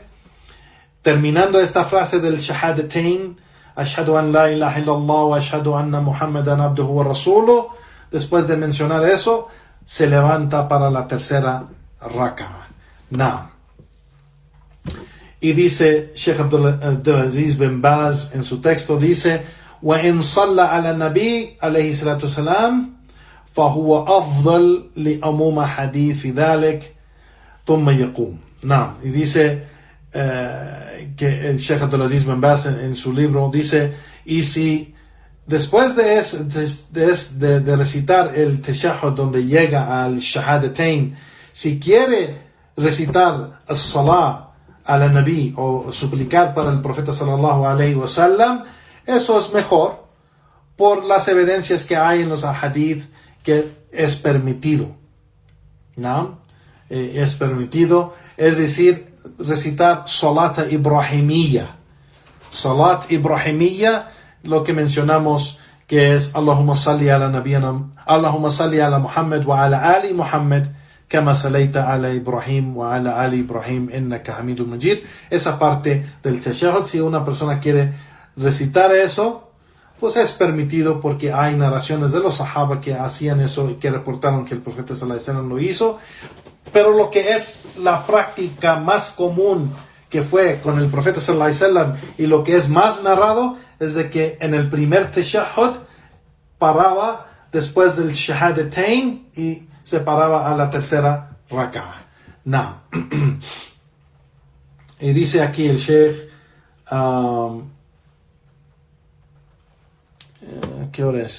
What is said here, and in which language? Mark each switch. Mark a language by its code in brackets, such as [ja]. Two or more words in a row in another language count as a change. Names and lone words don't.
[es] Terminando esta frase del shahadatain, [ar] أشهد أن لا إله إلا الله وأشهد أن محمدا عبده ورسوله, [es] después de mencionar eso, se levanta para la tercera raka'a. Now, y dice Sheikh Abdulaziz bin Baz en su texto, dice: [ar] وَإِنْ صَلَّى عَلَى النَّبِي عليه الصلاة والسلام فهو أفضل لعموم حديث ذلك ثم يقوم. [es] Now, y dice que el Sheikh Abdulaziz bin Baz en su libro dice: y si después de recitar el tashahhud donde llega al shahadatain, si quiere recitar [ar] الصلاة على النبي [es] o suplicar para el profeta [ar] صلى الله عليه وسلم, [es] eso es mejor por las evidencias que hay en los hadith que es permitido, ¿no? Es permitido, es decir, recitar [ar] الصلاة الإبراهيمية. الصلاة الإبراهيمية, [es] lo que mencionamos, que es [ar] اللهم صل على نبينا اللهم صل على محمد وعلى آل محمد كما صليت على إبراهيم وعلى آل إبراهيم إنك حميد مجيد. [es] Esa parte del tashahhud, si una persona quiere recitar eso, pues es permitido, porque hay narraciones de los sahaba que hacían eso y que reportaron que el profeta [ar] صلى الله عليه وسلم [es] lo hizo. Pero lo que es la práctica más común que fue con el profeta [ar] صلى الله عليه وسلم [es] y lo que es más narrado es de que en el primer tashahhud paraba después del shahadatain y se paraba a la tercera raka'a. Now, y dice aquí el Sheikh, ¿qué hora es?